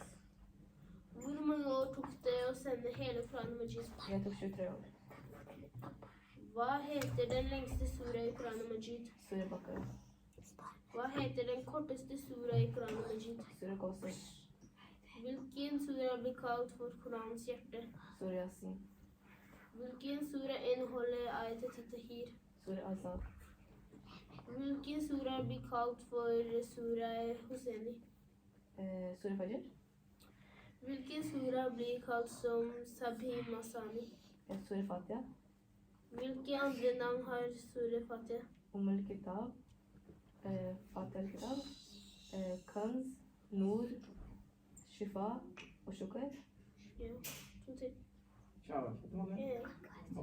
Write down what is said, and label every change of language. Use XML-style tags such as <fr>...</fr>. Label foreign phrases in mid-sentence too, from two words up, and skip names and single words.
<no>Hvor mange år tok det å sende hele Koran Majid? Jeg tok 23 år. Hva heter den lengste sura i Koran Majid? Sura Bakara, Hva heter den korteste sura i Koran Majid? Sura Kausar, Hvilken sura blir kalt for Koranens hjerte? Sura Yasin, Hvilken sura inneholder ayat al-Tahir? Sura Azab, Hvilken sura blir kalt for sura Husseini? Sura Fajr, Hvilken sura blir kalt som Sabhi Masani? Sura Fatiha, Hvilke andre navn har sura Fatiha? Kitab, Fatiha al-Kitab, Kanz, Nur, Shifa og Shukr. Ja, to til.</no> <ur>शाबाश</ur>